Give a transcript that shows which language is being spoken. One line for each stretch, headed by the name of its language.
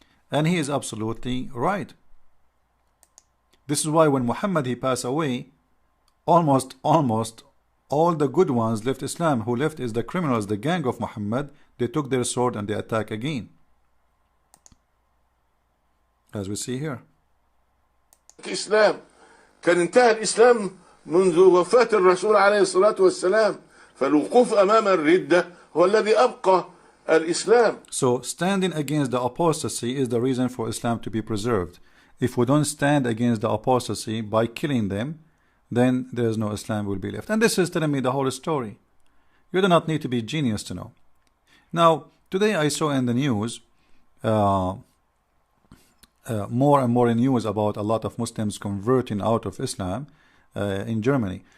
English: And he is absolutely right. This is why when Muhammad he passed away, almost all the good ones left Islam. Who left is the criminals, the gang of Muhammad. They took their sword and they attack again, as we see here.
Arabic: الإسلام كان انتهى الإسلام منذ وفاة الرسول عليه الصلاة والسلام، فالوقوف أمام الردة هو الذي أبقى الإسلام.
English: So standing against the apostasy is the reason for Islam to be preserved. If we don't stand against the apostasy by killing them, then there is no Islam will be left. And this is telling me the whole story. You do not need to be genius to know. Now, today I saw in the news more and more news about a lot of Muslims converting out of Islam in Germany.